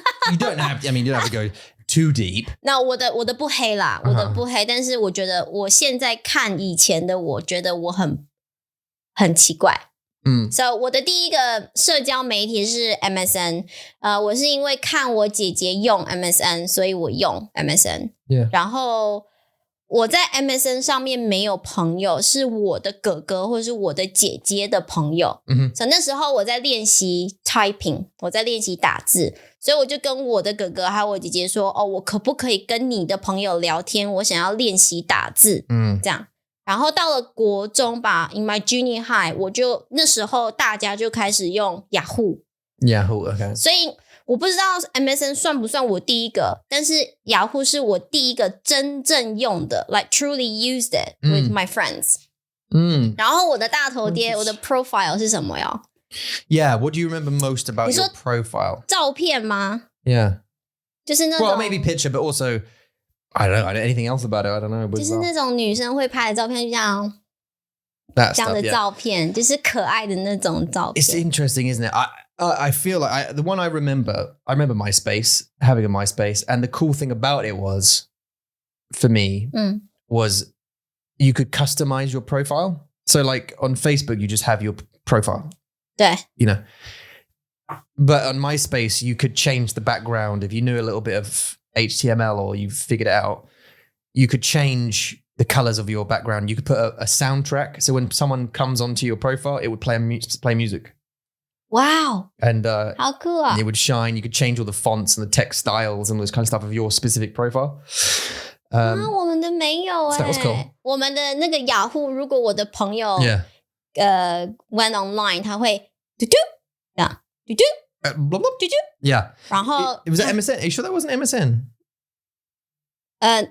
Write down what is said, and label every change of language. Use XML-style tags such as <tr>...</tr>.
<en>You don't have to go too deep.</en> <zh>那我的不黑啦，我的不黑，但是我觉得我现在看以前的，我觉得我很奇怪。 So 我的第一个社交媒体是 MSN， 我是因为看我姐姐用 MSN， 所以我用 MSN。Yeah. 然后我在 MSN 上面没有朋友，是我的哥哥或是我的姐姐的朋友。所以那时候我在练习 typing， 我在练习打字，所以我就跟我的哥哥还有我姐姐说，我可不可以跟你的朋友聊天？我想要练习打字，这样。然后到了国中吧 ，</zh> <en>in my junior high，</en> <zh>我就那时候大家就开始用 Yahoo，OK。所以我不知道 MSN 算不算我第一个，但是 Yahoo 是我第一个真正用的 ，</zh> <en>like truly used it with my friends。</en> <zh>然后我的大头贴，我的 profile 是什么哟</zh> <en>？Yeah, what do you remember most about your profile?</en> <zh>照片吗</zh> <en>？Yeah，</en> <zh>就是那种</zh> <en>Well, maybe picture, but also I don't know anything else about it. I don't know.</en> <zh>就是那种女生会拍的照片，就像这样的照片，就是可爱的那种照片。</zh> <en>It's interesting, isn't it? I feel like the one I remember MySpace, having a MySpace, and the cool thing about it was, for me, was you could customize your profile. So like on Facebook, you just have your profile.</en> <zh>对。</zh> <en>You know. But on MySpace, you could change the background if you knew a little bit of HTML or you figured it out. You could change the colors of your background. You could put a soundtrack. So when someone comes onto your profile, it would play music. Wow. And how cool. It would shine. You could change all the fonts and the text styles and all this kind of stuff of your specific profile.</en> <zh>我们的没有</zh> <en>So that was cool.</en> <zh>我们的那个雅虎，如果我的朋友</zh> <en>went online，</en> <zh>他会嘟嘟呀嘟嘟</zh> <en>blah, blah.</en> <zh>嘟嘟，</zh> <en>Yeah.</en> <zh>然后</zh> <en>It was at MSN. Are you sure that wasn't MSN?</en>